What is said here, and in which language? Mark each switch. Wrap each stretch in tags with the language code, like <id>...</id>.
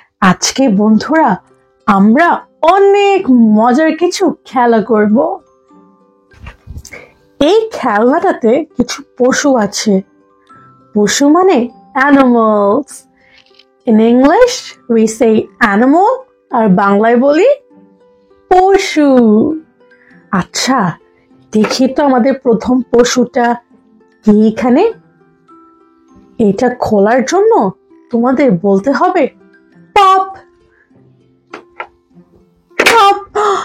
<bn>আজকে বন্ধুরা আমরা অনেক মজার কিছু খেলা করব। এই খেলনাটাতে কিছু পশু আছে। পশু মানে animals.</bn> <en>In English, we say animal,</en> <bn>আর বাংলায় বলি পশু। আচ্ছা, দেখি তো আমাদের প্রথম পশুটা কি এখানে। এটা খোলার জন্য তোমাদের বলতে হবে পপ পপ।</bn>